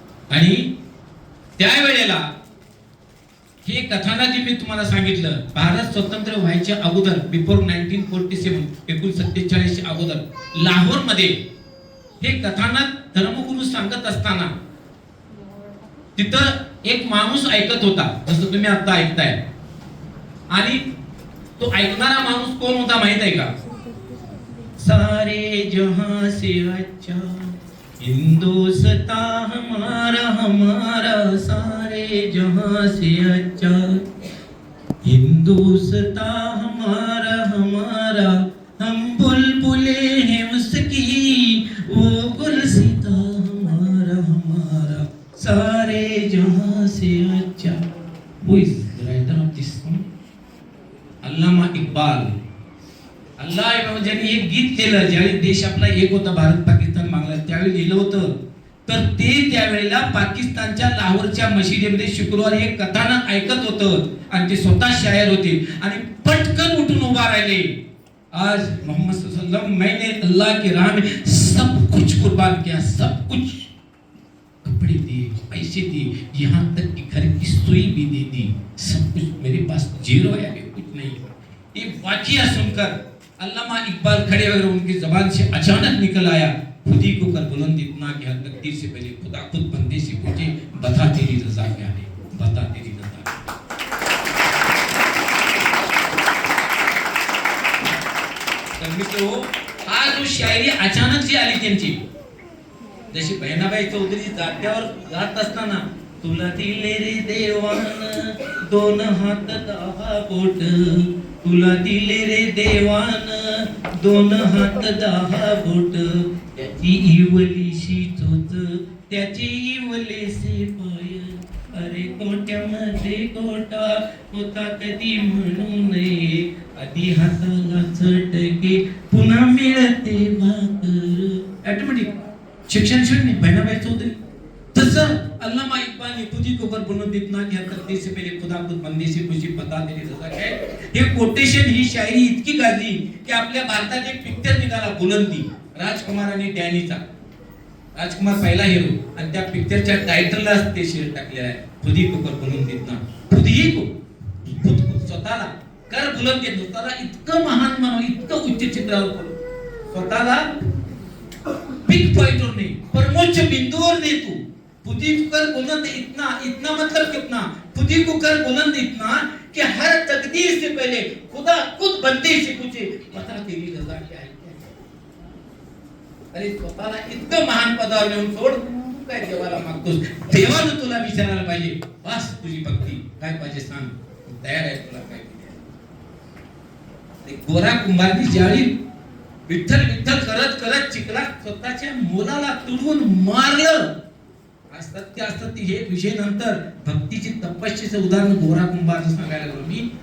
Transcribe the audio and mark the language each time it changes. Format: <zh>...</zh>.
<mr>आणि त्यावेळेला हे कथानक जे मी तुम्हाला सांगितलं, भारत स्वतंत्र व्हायच्या अगोदर</mr> <en>before</en> <mr>1947 1947 अगोदर लाहोर मध्ये हे कथानक धर्मगुरू सांगत असताना तिथं एक माणूस ऐकत होता, जसं तुम्ही आता ऐकताय. आणि तो ऐकणारा माणूस कोण होता माहित आहे का?</mr> <hi>सारे जहां से अच्छा हिंदुस्तान हमारा हमारा, सारे जहां से अच्छा हिंदुस्तान हमारा हमारा, हम बुलबुले हैं उसकी वो गुलसिता हमारा हमारा, सारे जहां से अच्छा.</hi> <en>Who is the writer of this song?</en> <mr>अल्लामा इक्बाल. अल्लाह ज्यांनी एक गीत केलं ज्यावेळी देश आपला एक होता, भारत पाकिस्तान बांगलादेश, त्यावेळी लिहिलं होतं. तर ते त्यावेळेला पाकिस्तानच्या लाहोरच्या मशिदीमध्ये शुक्रवारी एक कथानक ऐकत होतं आणि ते स्वतः शायर होते आणि पटकन उठून उभा राहिले.</mr> <hi>आज मोहम्मद सल्लल्लाहु अलैहि वसल्लम, मैंने अल्लाह की राह में सब कुछ कुर्बान किया, सब कुछ, कपड़े दिए, पैसे दिए, यहाँ तक कि घर की सुई भी दे दी, सब कुछ मेरे पास जीरो है, अभी कुछ नहीं. ये वाक़िया सुनकर अल्लामा इकबाल खड़े होकर उनकी जबान से अचानक निकल आया, खुदी को कर बुलंद इतना कि हर तकदीर से पहले खुदा खुद बंदे से पूछे, बता तेरी रजा क्या है, बता तेरी रजा.</hi> <mr>तर मित्रो, हा जो शायरी अचानक जी आली त्यांची, जशी बहिणाबाई चौधरी जात्यावर जात असताना, तुला दिले रे देवान दोन हात 10 बोट, तुला दिले रे देवान दोन हात 10 बोट, त्याची इवलीशी चोच त्याची इवलेसे पाय, अरे कोट्यामध्ये गोटा होता कधी म्हणू नये, आधी हाताला चटके पुन्हा मिळते भाकर. ऑटोमॅटिक शिक्षण शून्य बहिणाबाई चौधरी. तसं</mr> <hi>अल्लामा इक्बाल ने खुदी को कर बुलंद इतना कि हर तकदीर से पहले खुदा खुद बंदे से पूछे, बता तेरी रजा क्या है.</hi> <mr>हे कोटेशन, ही शायरी इतकी गाजली की आपल्या भारतात एक पिक्चर निघाला बुलंदी, राजकुमार आणि डॅनीचा. राजकुमार पहिला हिरो आणि त्या पिक्चरच्या टायटलला ते शेर टाकलेलं आहे,</mr> <hi>खुदी को कर बुलंद इतना. खुदी को, खुद को,</hi> <mr>स्वतःला</mr> <hi>कर बुलंद इतना.</hi> <mr>स्वतःला इतकं महान मानव, इतकं उच्च चित्रावर बोल, स्वतःला पिक पॉइंटवर नाही, परमोच्च बिंदूवर नाही.</mr> <hi>तू खुदी को कर बुलंद इतना, इतना मतलब कितना, खुदी को कर बुलंद इतना कि हर तकदीर से पहले खुदा खुद बंदे से पूछे, बता तेरी रजा क्या है.</hi> <mr>अरे स्वतःला इतकं महान पदावर नेऊन सोड, तू काय देवाला मागतोस? देवानं तुला विचारायला पाहिजे, बस तुझी भक्ती काय पाहिजे सांग, तयार आहे तुला काय. गोरा कुंभारनी ज्यावेळी विठ्ठल विठ्ठल करत करत चिखला स्वतःच्या मुलाला तुडवून मारलं, सत्य असत्य हे विषय नंतर भक्तीची तपस्येचं उदाहरण गोरा कुंभारचं सांगायला लागलो मी.</mr>